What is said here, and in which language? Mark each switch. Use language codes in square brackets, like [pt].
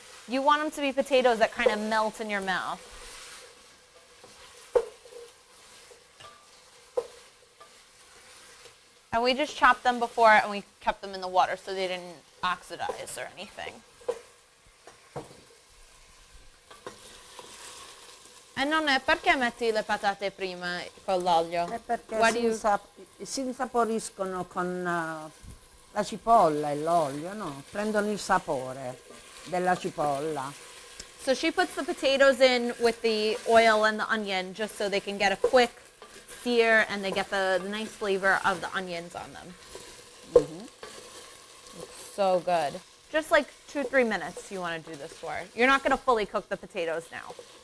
[en] You want them to be potatoes that kind of melt in your mouth. And we just chopped them before and we kept them in the water so they didn't oxidize or anything. [it] E nonna, perché metti le patate prima con l'olio? È perché [en] Why [it] si, [en] do you- [it] si insaporiscono con la cipolla e l'olio, no? Prendono il sapore della cipolla. [en] So she puts the potatoes in with the oil and the onion just so they can get a quick sear and they get the nice flavor of the onions on them. Looks so good. Just like 2-3 minutes you want to do this for. You're not going to fully cook the potatoes now.